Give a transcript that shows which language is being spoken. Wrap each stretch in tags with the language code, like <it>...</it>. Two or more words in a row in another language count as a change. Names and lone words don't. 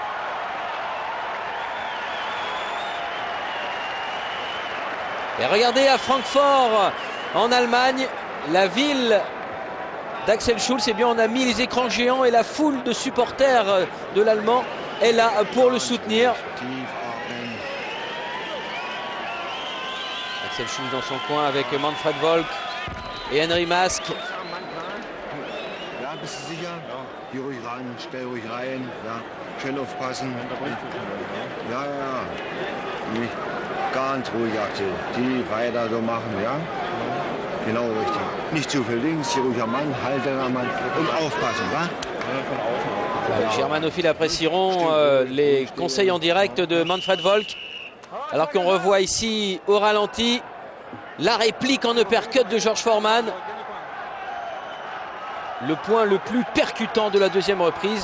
<fr>Et regardez à Francfort, en Allemagne, la ville d'Axel Schulz. Eh bien, on a mis les écrans géants et la foule de supporters de l'Allemand est là pour le soutenir. Axel Schulz dans son coin avec Manfred Volk et Henry Mask.</fr> <de>Ja, bist du sicher? Ja. Geh ruhig ran, stell ruhig rein, ja. Schön aufpassen. Ja, ja, ja. Nicht ganz ruhig, Axel. Die weiter so machen, ja? Genau richtig. Nicht zu viel links, hier ruhiger Mann, halt den Mann und aufpassen, wa?</de> <fr>Les germanophiles apprécieront les conseils en direct de Manfred Volk. Alors qu'on revoit ici au ralenti la réplique en uppercut de George Foreman. Le point le plus percutant de la deuxième reprise.</fr>